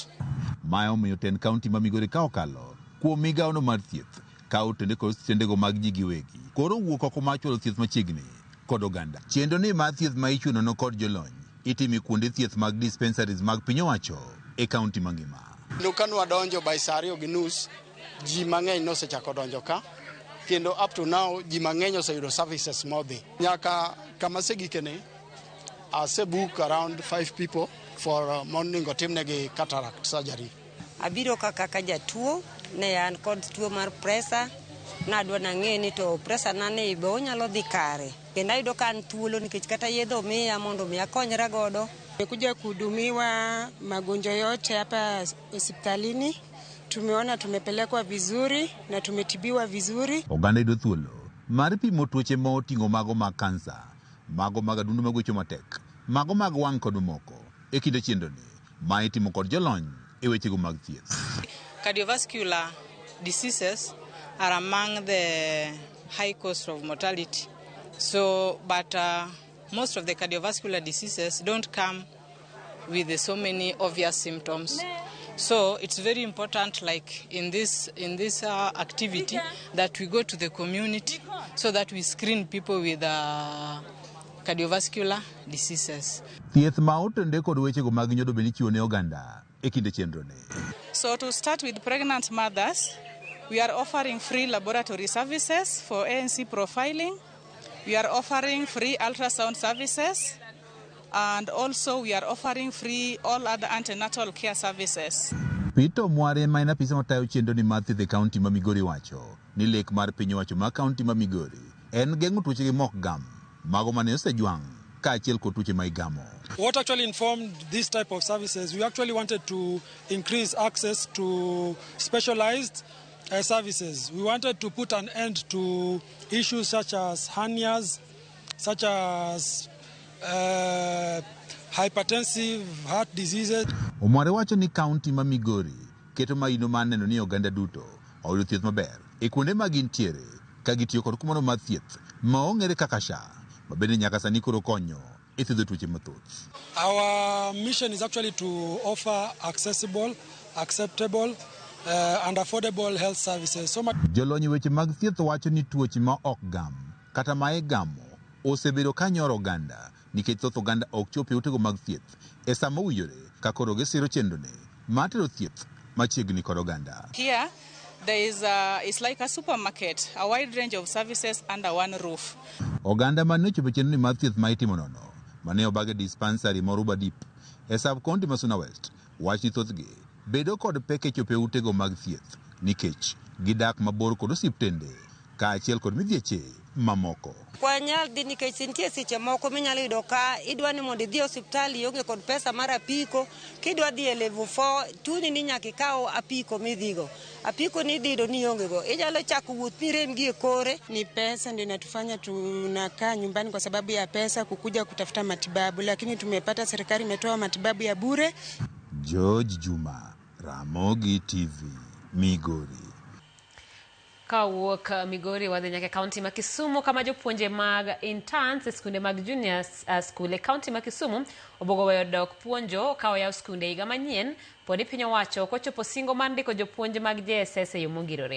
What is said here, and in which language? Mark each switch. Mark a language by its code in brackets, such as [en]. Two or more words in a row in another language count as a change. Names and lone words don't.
[luo] Ma omiyo ten kaunti ma Migori ka okalo kuom migawono mar thieth ka otende kod osiptendego mag ji giwegi koro wuok oko mar chwalo thieth machiegni kod oganda. Chenro ni mar thieth ma ichunono kod jolony itimi kuonde thieth mag dispensaries mag piny owacho e kaunti mangima. Kanu adonjo by saa 2:30 ji mang'eny nosechako donjo ka kendo [en] up to now [luo] ji mang'eny oseyudo services modhi nyaka kama segikene asebook [en] around 5 people for morning [luo] otimnegi [en] cataract surgery. [luo] Abiro kaka jatuo ne an kod tuo mar pressure nadwa nang'e ni to pressure na ne be onyalo dhi kare kendo ayudo ka an thuolo nikech kata yedho miya mondo mi akonyra godo. [sw] Nimekuja kuhudumiwa magonjwa yote hapa hospitalini. Tumeona tumepelekwa vizuri na tumetibiwa vizuri. [luo] Oganda yudo thuolo mar pimo tuoche ma oting'o mago mag kansa, mago mag adundo mag weche matek, mago mag wang' kod moko e kinde chenroni ma itimo kod jolony e wechego mag thieth. [en] Cardiovascular diseases are among the high cost of mortality. So, but most of the cardiovascular diseases don't come with so many obvious symptoms. So it's very important, like in this activity, that we go to the community so that we screen people with cardiovascular diseases. [luo] Thieth ma otende kod wechego mag nyodo bende chiwo ne oganda e kinde chenroni. [en] So to start with pregnant mothers, we are offering free laboratory services for ANC profiling. We are offering free ultrasound services, and also we are offering free all other antenatal care services. [luo] Peter Mware ma en apisa matayo chenro ni mar thieth e kaunti ma Migori wacho ni lek mar piny owacho ma kaunti ma Migori en geng'o tuoche gi mok gam mago mane osejwang' kaachiel kod tuoche ma igamo. [en] What actually informed this type of services, we actually wanted to increase access to specialized services. We wanted to put an end to issues such as hernias, such as hypertensive heart diseases. [luo] Omware wacho ni kaunti ma Migori keto maino mar neno ni oganda duto oyudo thieth maber e kuonde ma gintiere ka gitiyo kod kumano mar thieth ma ong'ere kaka SHA ma bende nyaka sani koro konyo e thiedho tuoche mathoth. [en] Our mission is actually to offer accessible, acceptable and affordable health services. [luo] Jolony weche mag thieth wacho ni tuoche ma ok gam kata ma igamo osebedo ka nyoro oganda nikech thoth oganda ok chop e utego mag thieth e sama owinjore ka koro gisiro chenroni mar tero thieth machiegni kod oganda. [en] Here there is it's like a supermarket, a wide range of services under one roof. [luo] Oganda mane ochopo chenroni mar thieth ma itimo nono mane obage dispensary moro Badip e sub-county ma Suna West wach ni thothgi bedo kod pek e chopo e utego mag thieth nikech gidak mabor kod osiptende kaachiel kod midhieche mamoko. Kwanyal dhi nikech nitie seche moko minyalo yudo ka idwa ni mondo idhi osiptal ionge kod pesa mar apiko, kidwa dhi e level 4 chuni ni nyaka ikaw apiko midhigo. Apiko ni dhido ni onge go. Ijalo chako wuoth ni rem gi e kore. [sw] Ni pesa ndio inatufanya tunakaa nyumbani kwa sababu ya pesa kukuja kutafuta matibabu, lakini tumepata serikali imetoa matibabu ya bure. George Juma, Ramogi TV, Migori. [luo] Kawuok Migori wadhi nyaka kaunti ma Kisumu kama jopuonje mag interns e skunde mag [en] junior school [luo] e kaunti ma Kisumu obogo weyo dok puonjo ka oyaw skunde higa manyien podi piny owacho kochopo singo mar ndiko jopuonje mag JSS e yo mongirore.